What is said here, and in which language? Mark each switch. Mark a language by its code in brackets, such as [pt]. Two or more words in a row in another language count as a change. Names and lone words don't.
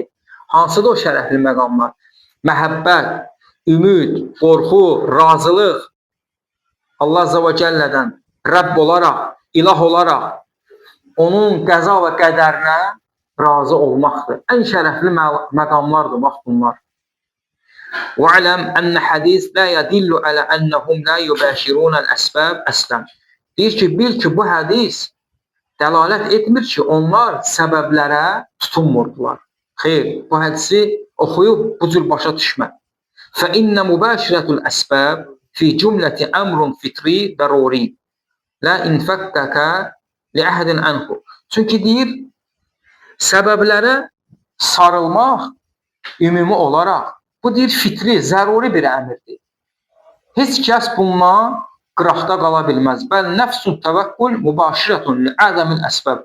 [az] Hansıdır o şərəfli məqamlar? Məhəbbət, ümid, qorxu, razılıq, Allah [ar] عز وجل [az] Rəbb olaraq, ilah olaraq onun qəza və qədərinə razı olmaqdır. Ən şərəfli məqamlardır bax bunlar. [ar] وَعْلَمْ أَنَّ حَدِيث لَا يَدِلُّ عَلَى أَنَّهُمْ لَا يُبَاشِرُونَ الْأَسْبَابِ أَسْلًا. [az] Deyir ki, bil ki bu hədis dəlalət etmir ki, onlar səbəblərə tutunmurdular. Xeyr, bu hədisi oxuyub bu cür başa düşmə. [ar] فَإِنَّ مُبَاشِرَةُ الْأَسْبَابِ فِي جُمْلَةِ أَمْرٌ فِطْرِي ضَرُورِي لَا إِنْفَكَّكَ لِأَحَدٍ عَنْهُ. [az] Çünki deyir, səbəblərə sarılmaq ümumi olaraq bu deyir fitri, zəruri bir əmirdir. Heç kəs bundan qıraqda qala bilməz. [ar] بل نفس التوكل مباشرة لعدم الأسباب.